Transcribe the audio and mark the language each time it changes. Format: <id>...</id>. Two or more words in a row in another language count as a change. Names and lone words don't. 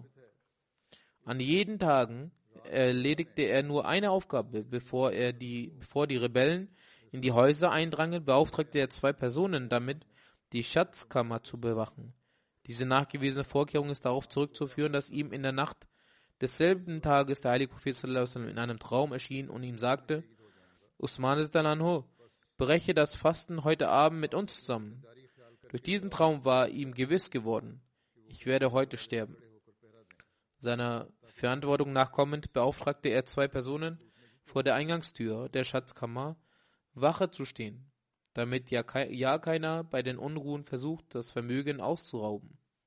<de>An jeden Tagen erledigte er nur eine Aufgabe. Bevor die Rebellen in die Häuser eindrangen, beauftragte er 2 Personen damit, die Schatzkammer zu bewachen. Diese nachgewiesene Vorkehrung ist darauf zurückzuführen, dass ihm in der Nacht desselben Tages der heilige Prophet</de> <ar>صلى الله عليه وسلم</ar> <de>in einem Traum erschien und ihm sagte: Usman breche das Fasten heute Abend mit uns zusammen. Durch diesen Traum war ihm gewiss geworden, ich werde heute sterben. Seiner Verantwortung nachkommend beauftragte er 2 Personen, vor der Eingangstür der Schatzkammer Wache zu stehen, damit ja keiner bei den Unruhen versucht, das Vermögen auszurauben.</de>